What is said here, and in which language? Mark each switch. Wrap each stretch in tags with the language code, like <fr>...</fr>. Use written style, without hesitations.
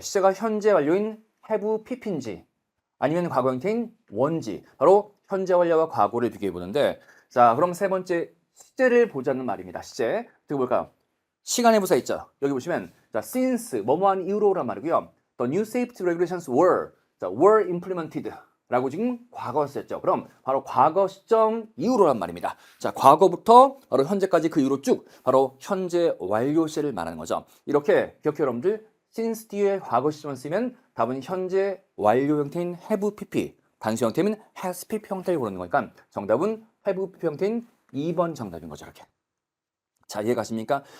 <ko>시제가 현재 완료인 have PP인지 아니면 과거 형태인 원지. 바로 현재 완료와 과거를 비교해 보는데 자, 그럼 세 번째 시제를 보자는 말입니다. 시제. 어떻게 볼까요? 시간의 부사 있죠. 여기 보시면 자, since 뭐뭐한 이후로란 말이고요.</ko> <en>The new safety regulations were implemented</en> <ko>라고 지금 과거 썼죠. 그럼 바로 과거 시점 이후로란 말입니다. 자, 과거부터 바로 현재까지 그 이후로 쭉 바로 현재 완료 시를 말하는 거죠. 이렇게 기억해 여러분들 since 뒤에 과거 시점을 쓰면 답은 현재 완료 형태인 have pp, 단수 형태는 has pp 형태를 고르는 거니까 정답은 have pp 형태인 2번 정답인 거죠. 이렇게. 자, 이해가십니까?</ko>